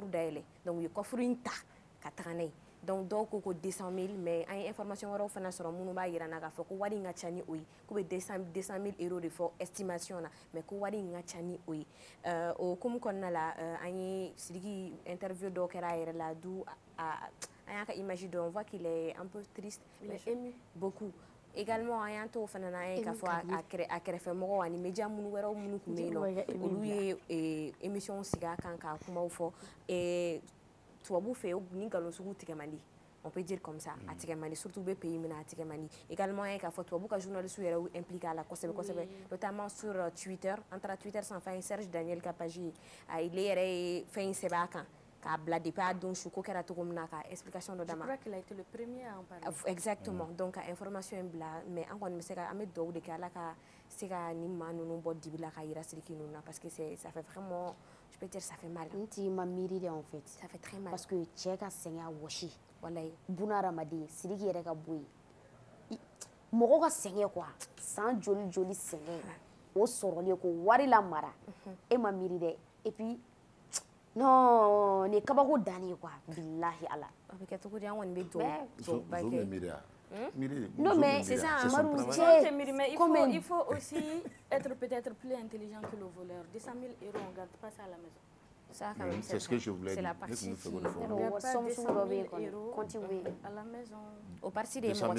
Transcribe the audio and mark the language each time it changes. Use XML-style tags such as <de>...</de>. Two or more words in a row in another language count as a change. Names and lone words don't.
<bm>dayɛlɛ donc u ye coffre in ta ka taga n'a ye donc dɔw ko 200 000 mais an ye information wɛrɛw fana sɔrɔ minnu b'a yira na k'a fɔ ko wari in ka ca ni o ye k'u bɛ 200 000 euros de fɔ estimation na mais ko wari in ka ca ni o ye o hukumu kɔnɔna la an ye Sidiki interview dɔw kɛra a yɛrɛ la d'où an y'a ka image dɔn</bm> <fr>on voit qu'il est un peu triste mais ému beaucoup également</fr> <bm>an y'an t'o fana na an ye k'a fɔ a kɛrɛfɛmɔgɔw ani média minnu wɛrɛw minnu tun bɛ yen nɔ olu ye émission sigi a kan ka kumaw fɔ tubabu fɛ ni nkalon sugu tigɛ man di</bm> <fr>on peut dire comme ça</fr> <bm>a tigɛ man di surtout bɛ pays min na a tigɛ man di également an ye k'a fɔ tubabu ka journalistes yɛrɛ y'u impliqué a la kosɛbɛ kosɛbɛ</bm> <fr>notamment sur Twitter</fr> <bm>an taara Twitter sanfɛ an ye Serge Daniel ka page ye ale yɛrɛ ye fɛn in sɛbɛn a kan k'a bila depuis a don su ko kɛra cogo min na ka explication dɔ d'a ma.</bm> <fr>Je crois qu'il a été le premier à en parler.</fr> <bm>Exactement donc ka information in bila mais an kɔni bɛ se ka an bɛ dugawu de kɛ Ala ka se ka nin maa ninnu bɔ dibi la ka yira Sidiki ninnu na</bm> <fr>parce que ça fait vraiment je peux dire ça fait mal.</fr> <bm>N t'i ma miiri de en fait.</bm> <fr>Ça fait très mal. Parce que</fr> <bm>cɛ ka sɛgɛn a wɔsi. Walayi. Buna hadamaden Sidiki yɛrɛ ka bɔ yen. Mɔgɔ ka sɛgɛn quoi san joli joli sɛgɛn o sɔrɔlen ko wari la mara e ma miiri dɛ et puis non nin kabako dannen quoi bilahi ala. A bɛ kɛ cogo di an kɔni bɛ dugawu ba kɛ.</bm> <fr>Non mais c'est ça, mais il faut aussi être peut-être plus intelligent que le voleur. 200 000 euros, on ne garde pas ça à la maison. Ça, quand même, c'est ce que je voulais dire. C'est la partie qui... On ne garde pas 200 000 euros à la maison. Au parti des mots,</fr>